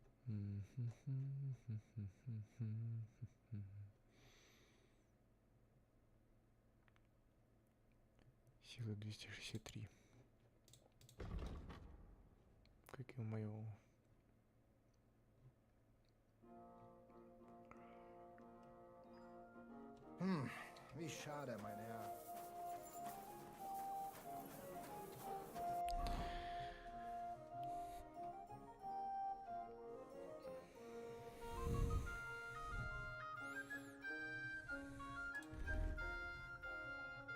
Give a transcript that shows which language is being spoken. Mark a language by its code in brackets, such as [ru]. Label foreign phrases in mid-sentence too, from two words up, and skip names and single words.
[ru] Сила 263. Как и у моего. [de] Wie schade, mein Herr. [ru] Обаяние